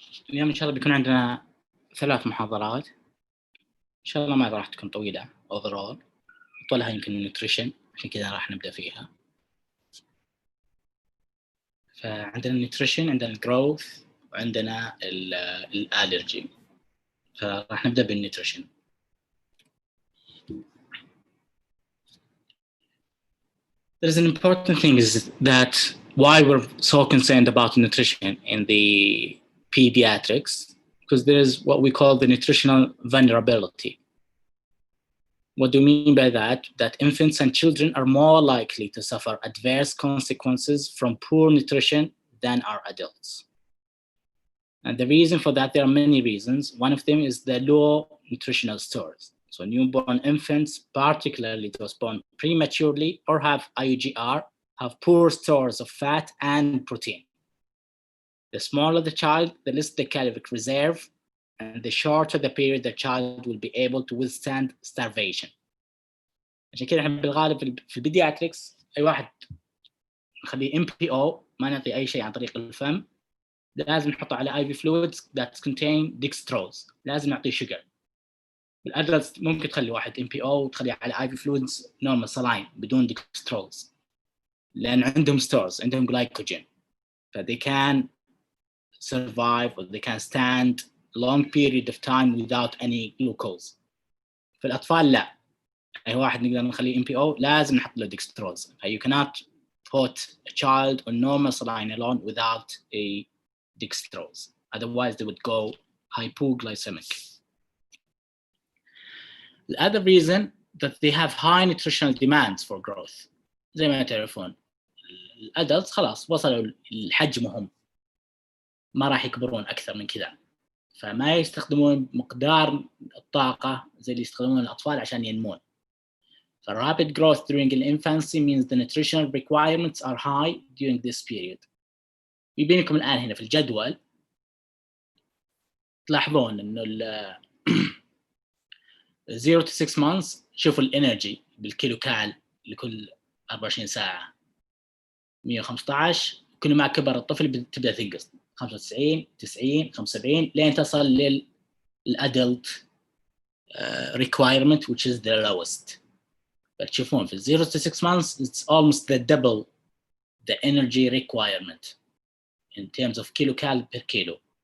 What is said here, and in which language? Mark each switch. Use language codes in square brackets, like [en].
[ar] اليوم إن شاء الله بيكون عندنا 3 محاضرات، إن شاء الله ما راح تكون طويلة overall، أطولها يمكن nutrition، عشان كذا راح نبدأ فيها. فعندنا nutrition، عندنا growth، وعندنا allergy. فراح نبدأ بالnutrition. [en] There's an important thing is that why we're so concerned about nutrition in the pediatrics, because there's what we call the nutritional vulnerability. What do we mean by that? That infants and children are more likely to suffer adverse consequences from poor nutrition than are adults. And the reason for that, there are many reasons. One of them is the low nutritional stores. So newborn infants, particularly those born prematurely or have IUGR, have poor stores of fat and protein. The smaller the child, the less the caloric reserve, and the shorter the period the child will be able to withstand starvation. [ar] عشان كده احنا بالغالب في البيدياتريكس اي واحد نخليه MPO، ما نعطي اي شيء عن طريق الفم، لازم نحطه على [en] IV fluids that contain dextrose، [ar] لازم نعطيه شجر. بالادلتس ممكن تخلي واحد MPO وتخليه على IV fluids normal saline بدون dextrose، لان عندهم stores، عندهم glycogen، ف [en] they can survive or they can stand long period of time without any glucose. [ar] في الأطفال لا، أي واحد نقدر نخليه MPO لازم نحط له dextrose. [en] You cannot put a child on normal saline alone without a dextrose. Otherwise they would go hypoglycemic. The other reason that they have high nutritional demands for growth. [ar] زي ما تعرفون الأدلتس خلاص وصلوا لحجمهم، ما راح يكبرون أكثر من كذا، فما يستخدمون مقدار الطاقة زي اللي يستخدمون الأطفال عشان ينمون. [en] Rapid growth during infancy means the nutritional requirements are high during this period. [ar] يبين لكم الآن هنا في الجدول تلاحظون إنه 0 to 6 months شوفوا الانرجي بالكيلو كال لكل 24 ساعة 115. كل ما كبر الطفل تبدأ تنقص 95 90 75 لين تصل للadult requirement [en] which is the lowest. [ar] فتشوفون في [en] 0 to 6 months it's almost the double the energy requirement in terms of kilocal per kilo.